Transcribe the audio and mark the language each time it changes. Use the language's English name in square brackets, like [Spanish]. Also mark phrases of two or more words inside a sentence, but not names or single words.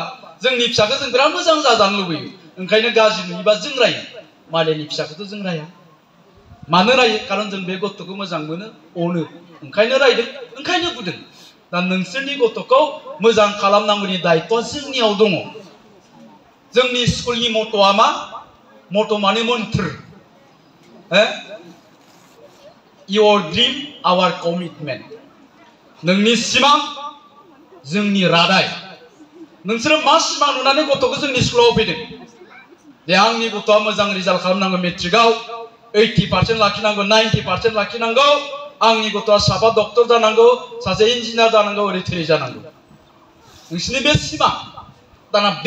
[Bodo] जोंनि फिसाखौ जों बिराद मोजां जाजानो लुबैयो ओंखायनो गाज्रि नुयोबा जों रायो मालायनि फिसाखौथ' जों राया मानो रायो खारन जों बे गथ'खौ मोजां मोनो अनो ओंखायनो रायदों ओंखायनो बुदों दा नोंसोरनि गथ'खौ मोजां खालामनांगौनि दायित्वआ जोंनियाव दङ जोंनि स्कुलनि मट'आ मा मट' माने मन्त्र [English] Your dream, our commitment. [Bodo] नोंनि सिमां जोंनि रादाय नोंसोरो मा सिमां नुनानै गथ'खौ जोंनि स्कुलाव फैदों दे आंनि गथ'आ मोजां रिजाल्ट खालामनांगौ मेट्रिकआव 80% लाखिनांगौ 90% लाखिनांगौ आंनि गथ'आ साफा डक्टर जानांगौ सासे इन्जिनियार जानांगौ ओरै थोरै जानांगौ नोंसोरनि बे सिमां दाना बे